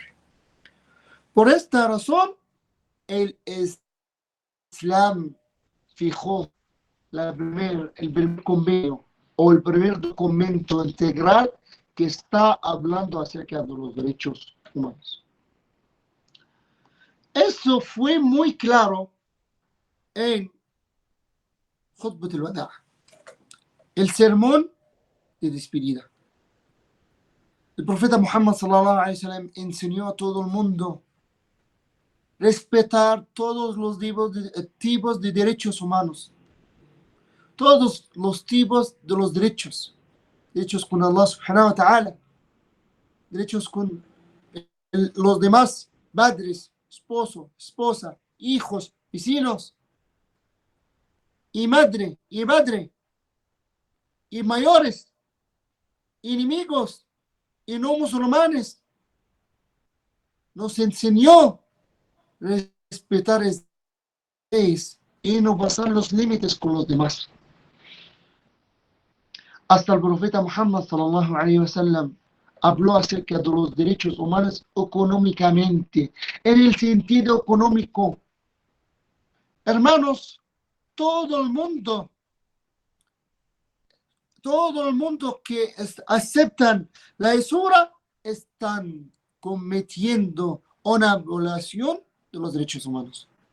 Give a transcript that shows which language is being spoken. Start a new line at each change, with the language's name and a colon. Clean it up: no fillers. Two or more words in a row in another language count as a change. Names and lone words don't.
Spanish: Por esta razón, el Islam fijó el primer convenio o el primer documento integral que está hablando acerca de los derechos humanos. Eso fue muy claro en Khutbat al-Wada', el sermón de despedida. El profeta Muhammad
Arabic: صلى الله عليه وسلم
Spanish: enseñó a todo el mundo respetar todos los tipos de derechos humanos, todos los tipos de los derechos con
Arabic: الله سبحانه وتعالى,
Spanish: derechos con los demás padres, esposo, esposa, hijos, vecinos, y madre, y padre, y mayores, enemigos, y no musulmanes. Nos enseñó respetar y no pasar los límites con los demás. Hasta el profeta Muhammad
Arabic: صلى الله عليه وسلم
Spanish: habló acerca de los derechos humanos económicamente, en el sentido económico. Hermanos, todo el mundo que aceptan la Isura están cometiendo una violación de los derechos humanos.